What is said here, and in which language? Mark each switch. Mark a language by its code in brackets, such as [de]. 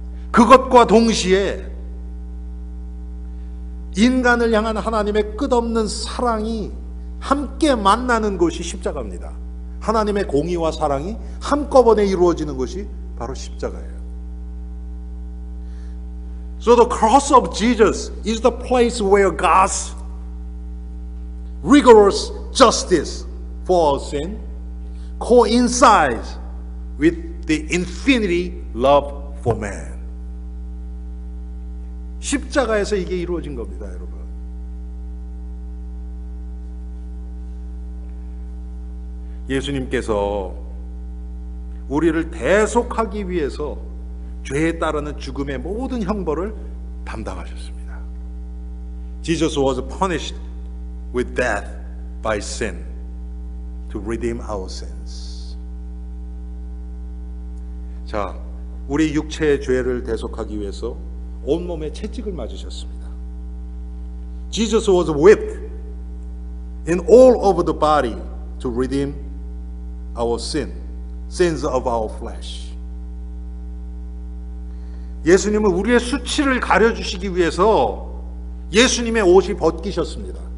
[ko] 그것과 동시에 인간을 향한 하나님의 끝없는 사랑이 함께 만나는 것이 십자가입니다. 하나님의 공의와 사랑이 한꺼번에 이루어지는 것이 바로 십자가예요. [en] So the cross of Jesus is the place where God's rigorous justice for our sin coincides with the infinity love for man. [ko] 십자가에서 이게 이루어진 겁니다, 여러분. 예수님께서 우리를 대속하기 위해서 죄에 따르는 죽음의 모든 형벌을 담당하셨습니다. [en] Jesus was punished with death by sin to redeem our sins. [ko] 자, 우리 육체의 죄를 대속하기 위해서 온몸에 채찍을 맞으셨습니다. [en] Jesus was whipped in all over the body to redeem our sins of our flesh. [ko] 예수님은 우리의 수치를 가려주시기 위해서 예수님의 옷이 벗겨지셨어요.